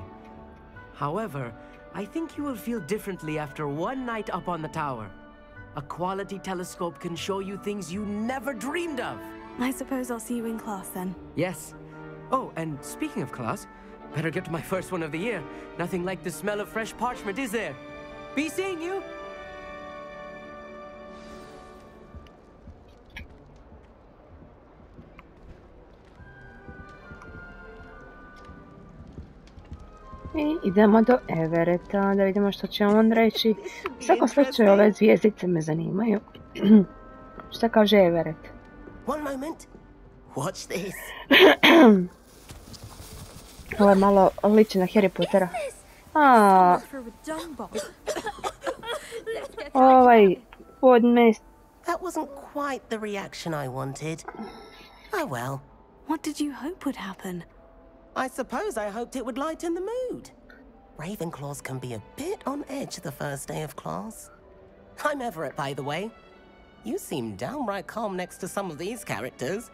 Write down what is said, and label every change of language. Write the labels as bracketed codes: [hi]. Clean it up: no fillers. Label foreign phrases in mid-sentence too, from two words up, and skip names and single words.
[en] However, I think you will feel differently after one night up on the tower. A quality telescope can show you things you never dreamed of. I suppose I'll see you in class then. Yes. Oh, and speaking of class, better get to my first one of the year. Nothing like the smell of fresh parchment, is there? Be seeing you! [hr] I idemo do Everetta da vidimo što će on reći. U svakom slučaju ove zvijezdice me zanimaju. Šta kaže Everett? [en] One moment. Watch this. [hr] Ovo je malo liči na Harry Pottera. A, ovaj podmest. [en] That wasn't quite the reaction I wanted. Oh well. What did you hope would happen? I suppose I hoped it would lighten the mood. Ravenclaws can be a bit on edge the first day of class. I'm Everett, by the way. You seem downright calm next to some of these characters.